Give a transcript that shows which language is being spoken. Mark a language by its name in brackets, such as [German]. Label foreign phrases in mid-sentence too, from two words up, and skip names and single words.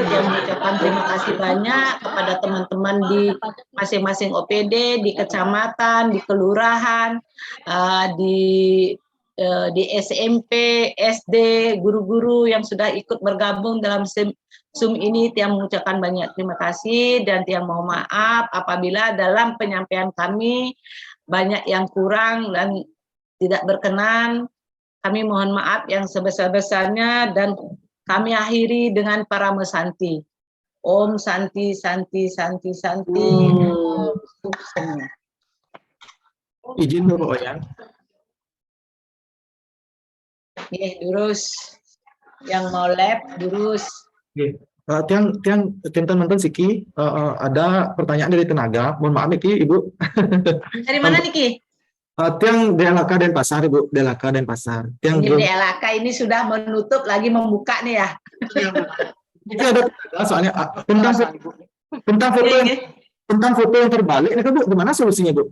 [Indonesian] Dia mengucapkan terima kasih banyak kepada teman-teman di masing-masing OPD, di kecamatan, di kelurahan, di SMP, SD, guru-guru yang sudah ikut bergabung dalam Zoom ini. Tiang mengucapkan banyak terima kasih dan tiang mohon maaf apabila dalam penyampaian kami banyak yang kurang dan tidak berkenan. Kami mohon maaf yang sebesar-besarnya dan kami akhiri dengan para mesanti. [Sanskrit] Om Santi, Santi, Santi, Santi. [Indonesian] Izin Bapak Oyan. Durus. Yang mau lab, durus. Tiang teman-teman Siki ada pertanyaan dari tenaga. Mohon maaf Niki, Ibu. Dari mana Niki? Tiang DLK Denpasar, Ibu. DLK Denpasar. Tiang Ini DLK ini sudah menutup lagi membuka nih ya. Ini ada soalnya tentang foto yang terbalik ini kan Bu, gimana solusinya Bu?